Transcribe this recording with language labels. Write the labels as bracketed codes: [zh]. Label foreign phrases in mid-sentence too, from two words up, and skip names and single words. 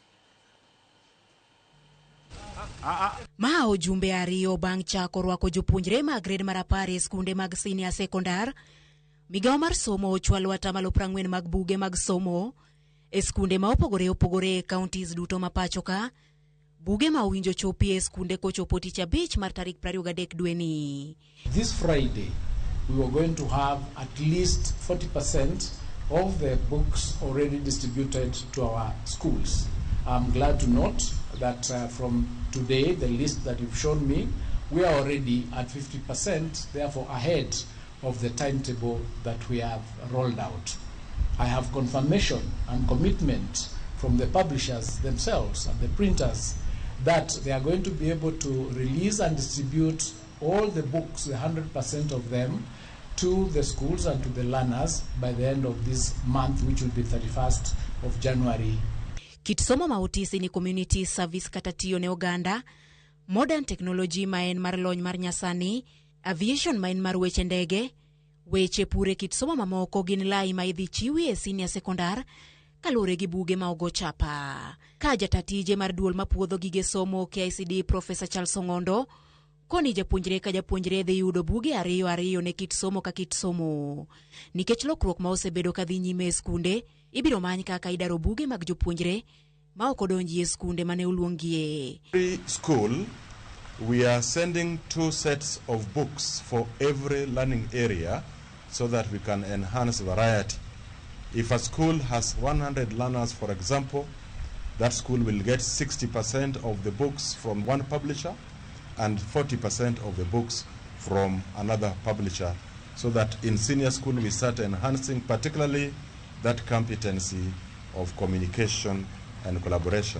[luo] Ma ojumbe ariyo bang' chako rwako jopuonjre mag grade mar 10 e skunde mag [en] senior sekondar. [luo] Migawo mar somo ochwalo 40% mag buge mag somo e skunde ma opogore e counties duto ma pacho ka. Buge ma owinjo chopi e skunde kochopo tich abich mar tarik 23 dwe ni. [en] This Friday, we were going to have at least 40% of the books already distributed to our schools. I'm glad to note that from today, the list that you've shown me, we are already at 50%, therefore ahead of the timetable that we have rolled out. I have confirmation and commitment from the publishers themselves and the printers that they are going to be able to release and distribute all the books, the 100% of them, to the schools and to the learners by the end of this month, which will be 31st of January. [luo] Kit somo ma otisi ni [en] community service [luo] kata tiyo ne oganda, [en] modern technology [luo] ma en mar lony mar nyasani, aviation ma en mar weche ndege, weche pure kit somo mamoko gin lai ma idhi chiwi e [en] senior sekondar [luo] kalure gi buge ma ogo chapa. Ka jatatije mar duol ma puodho gige somo KICD Professor Charles Ongondo koni japuonjre ka japuonjre dhi yudo buge ariyo ne kit somo ka kit somo. Nikech lokruok ma osebedo ka dhi nyime e skunde, ibiro many kaka idaro buge mag jopuonjre ma ok odonji e skunde mane oluongie. [en] Every school, we are sending 2 sets of books for every learning area so that we can enhance variety. If a school has 100 learners, for example, that school will get 60% of the books from one publisher and 40% of the books from another publisher, so that in senior school we start enhancing particularly that competency of communication and collaboration.